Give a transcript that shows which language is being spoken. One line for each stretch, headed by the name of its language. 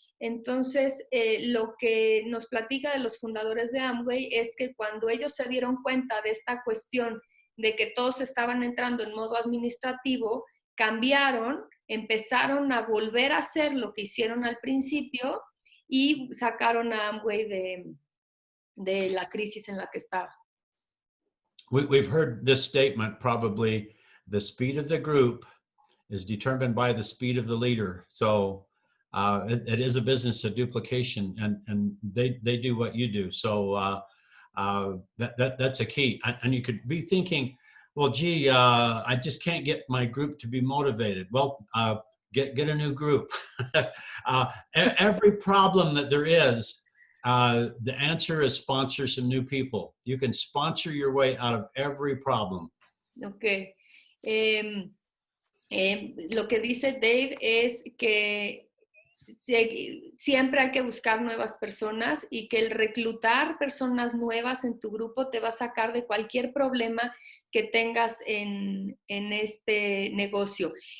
Spanish: Entonces, lo que nos platica de los fundadores de Amway es que cuando ellos se dieron cuenta de esta cuestión de que todos estaban entrando en modo administrativo, cambiaron, empezaron a volver a hacer lo que hicieron al principio, y sacaron a Amway de la crisis en la que estaba.
English: we've heard this statement probably: the speed of the group is determined by the speed of the leader. So it is a business of duplication, and they do what you do. So that's a key. And you could be thinking, well, gee, I just can't get my group to be motivated. Well, get a new group. Every problem that there is, the answer is sponsor some new people. You can sponsor your way out of every problem. Okay.
Spanish: Lo que dice Dave es que siempre hay que buscar nuevas personas y que el reclutar personas nuevas en tu grupo te va a sacar de cualquier problema que tengas en este negocio.